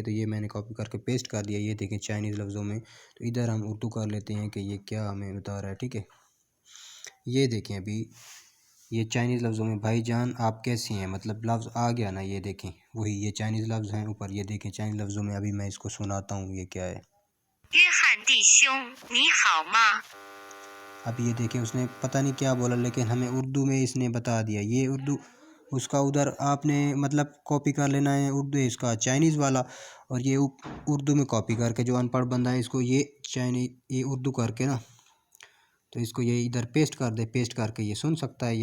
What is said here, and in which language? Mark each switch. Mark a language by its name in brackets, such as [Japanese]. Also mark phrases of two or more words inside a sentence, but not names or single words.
[Urdu] تو یہ میں نے کاپی کر کے پیسٹ کر دیا، یہ دیکھیں چائنیز لفظوں میں۔ تو ادھر ہم اردو کر لیتے ہیں کہ یہ کیا ہمیں بتا رہا ہے، ٹھیک ہے. یہ دیکھیں ابھی یہ چائنیز لفظوں میں، بھائی جان آپ کیسے ہیں، مطلب لفظ آ گیا نا، یہ دیکھیں وہی یہ چائنیز لفظ ہیں اوپر. یہ دیکھیں چائنیز لفظوں میں، ابھی میں اس کو سناتا ہوں یہ کیا ہے. [Chinese] 约翰弟兄，你好吗？ [Urdu] اب یہ دیکھیں اس نے پتا نہیں کیا بولا، لیکن ہمیں اردو میں اس نے بتا دیا. یہ اردو اس کا ادھر آپ نے مطلب کاپی کر لینا ہے اردو اس کا چائنیز والا، اور یہ اردو میں کاپی کر کے جو ان پڑھ بندہ ہے اس کو یہ یہ اردو کر کے نا، تو اس کو یہ ادھر پیسٹ کر دے، پیسٹ کر کے یہ سن سکتا ہے.